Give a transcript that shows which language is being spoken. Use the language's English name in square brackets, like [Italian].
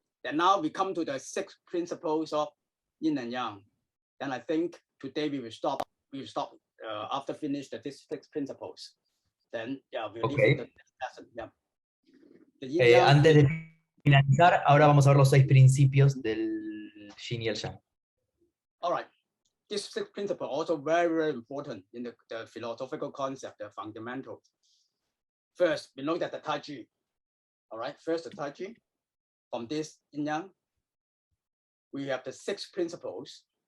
[English] Then now we come to the 6 principles of yin and yang. And I think today we will stop. After finish these 6 principles. Then we'll leave the lesson. Yeah. [Spanish] Antes de finalizar, ahora vamos a ver los 6 principios del yin y el yang. [English] All right. These 6 principles are also very, very important in the philosophical concept, the fundamentals. First, we look at the Tai Chi. All right, first the Tai Chi. From this yin yang, we have the 6 principles.